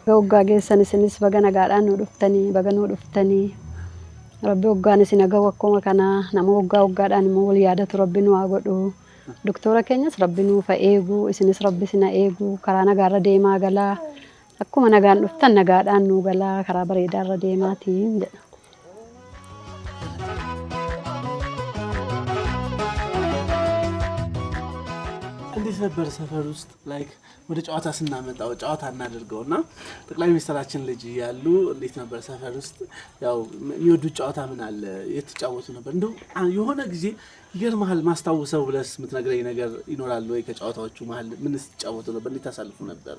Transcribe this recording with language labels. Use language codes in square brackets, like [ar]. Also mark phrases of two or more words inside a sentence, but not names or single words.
[om] Waggaa geessan isinis baga nagaadhaan nu dhuftanii baga nu dhuftanii rabbi waggaan isin agaw akkuma kana nama waggaadhaan immoo wal yaadatu rabbi nu haa godhu. Doktora keenyas rabbi nuuf eegu isinis rabbi sina eegu karaa nagaarra deemaa galaa akkuma nagaan dhuftan nagaadhaan nu galaa karaa bareedaarra deemaatiin jedha. [am] እንዴት ነበር ሰፈር ውስጥ ላይክ ወደ ጨዋታ ስናመጣው ጨዋታ እናደርገውና ጠቅላይ ሚኒስትራችን ልጅ ያሉ እንዴት ነበር ሰፈር ውስጥ ያው የሚወዱት ጨዋታ ምን አለ የተጫወቱ ነበር እንደው የሆነ ጊዜ ይገርማል ማስታወሰው ብለስ የምትነግረኝ ነገር ይኖራል ወይ ከጨዋታዎቹ መሃል ምንስ ተጫወቱ ነበር እንዴት ታሳልፉ ነበር